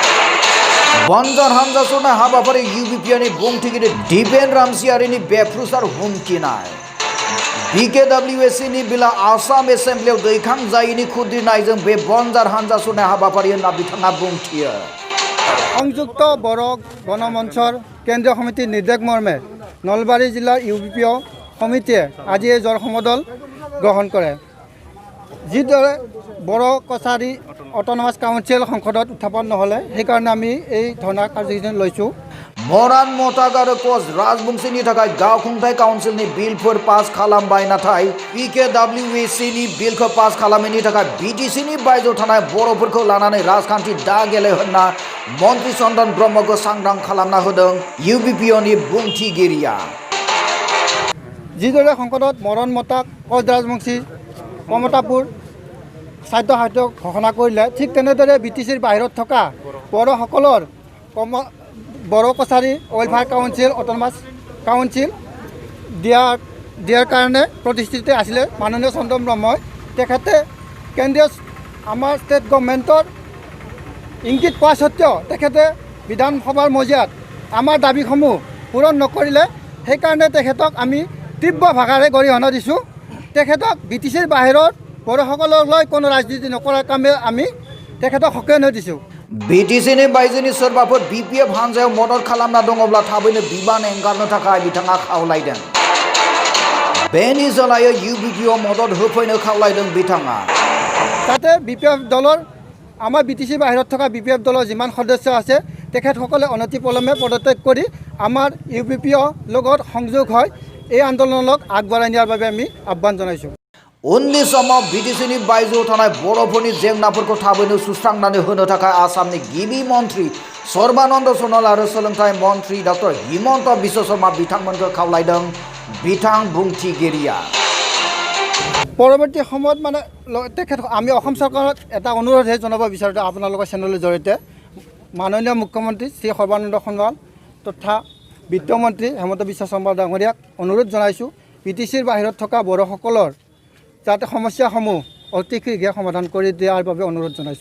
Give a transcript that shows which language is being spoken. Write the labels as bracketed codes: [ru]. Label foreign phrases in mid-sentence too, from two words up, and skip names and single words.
[brx] बनजार हानजा सरनाय हाबाफारि इउबिपिअनि बुंथिगिरि दिपेन रामसियारिनि बेफ्रुसार हुमखिनाय बिकेडब्लिउएसिनि बिला आसाम एसेम्ब्लियाव दैखांजायैनि खुद्रिनायजों बे बनजार हानजा सरनाय हाबाफारि होनना बिथाङा बुंथियो [as] संयुक्त बर' गणमঞ্চৰ কেন্দ্ৰীয় সমিতিৰ নিৰ্দেশ মৰ্মে নলবাৰী জিলাৰ ইউবিপিঅ সমিতিয়ে আজি এই জল সমদল গ্ৰহণ কৰে যিদৰে বড়ো কছাৰী অট'নমাছ কাউন্সিল সংসদত উত্থাপন নহ'লে সেইকাৰণে আমি এই ধৰ্ণা কাৰ্যসূচী লৈছোঁ [brx] मरान मताग आरो कच राजबंशीनि थाखाय गावखुंथाय काउन्सिलनि बिलफोर पास खालामबाय नाथाय बिकेडब्लिउएसिनि बिलखौ पास खालामैनि थाखाय बिटिसिनि बायजोआव थानाय बर'फोरखौ लानानै राजखान्थि दा गेले होनना मन्त्रि चन्दन ब्रह्मखौ सांग्रां खालामना होदों इउबिपिअनि बुंथिगिरिया [as] যিদৰে সংসদত মৰণ মতাক কচ ৰাজবংশী কমতাপুৰ খাদ্য সাহিত্য ঘোষণা কৰিলে ঠিক তেনেদৰে বিটিচিৰ বাহিৰত থকা বড়োসকলৰ বড়ো কছাৰী ৱেলফেয়াৰ কাউন্সিল অট'নমাছ কাউন্সিল দিয়াৰ কাৰণে প্ৰতিষ্ঠিত আছিলে মাননীয় চন্দন ব্ৰহ্মই তেখেতে কেন্দ্ৰীয় আমাৰ [en] state government [as] ইংগিত পোৱা সত্ত্বেও তেখেতে বিধানসভাৰ মজিয়াত আমাৰ দাবীসমূহ পূৰণ নকৰিলে সেইকাৰণে তেখেতক আমি তীব্ৰ ভাষাৰে গৰিহণা দিছোঁ তেখেতক বিটিচিৰ বাহিৰত বড়োসকলক লৈ কোনো ৰাজনীতি নকৰাৰ কামে আমি তেখেতক সক্ৰিয় দিছোঁ [brx] बिटिसिनि बायजोनि सोरबाफोर बिपिएफ हानजायाव मदद खालामना दङब्ला थाबैनो बिबान एंगारनो थाखाय बिथाङा खावलायदों बेनि सोलायै इउबिपिअ मदद होफैनो खावलायदों बिथाङा [as] তাতে বিপিএফ দলৰ আমাৰ বিটিচিৰ বাহিৰত থকা বিপিএফ দলৰ যিমান সদস্য আছে তেখেতসকলে অনতিপলমে পদত্যাগ কৰি আমাৰ ইউবিপিঅ লগত সংযোগ হয় এই আন্দোলনক আগবঢ়াই নিয়াৰ বাবে আমি আহ্বান জনাইছোঁ [brx] उननि समाव बिटिसिनि बायजोआव थानाय बर'फोरनि जेंनाफोरखौ थाबैनो सुस्रांनानै होनो थाखाय आसामनि गिबि मन्त्रि सर्बानन्द सन'वाल आरो सोलोंथाइ मन्त्रि डक्टर हिमन्त बिश्व शर्मा बिथांमोनखौ खावलायदों बिथां बुंथिगिरिया [as] পৰৱৰ্তী সময়ত মানে তেখেত আমি অসম চৰকাৰক এটা অনুৰোধহে জনাব বিচাৰোঁ আপোনালোকৰ চেনেলৰ জৰিয়তে মাননীয় মুখ্যমন্ত্ৰী শ্ৰী সৰ্বানন্দ সোণোৱাল তথা বিত্তমন্ত্ৰী হেমন্ত বিশ্ব শৰ্মা ডাঙৰীয়াক অনুৰোধ জনাইছোঁ বিটিচিৰ বাহিৰত থকা বড়োসকলৰ যাতে সমস্যাসমূহ অতি শীঘ্ৰে সমাধান কৰি দিয়াৰ বাবে অনুৰোধ জনাইছোঁ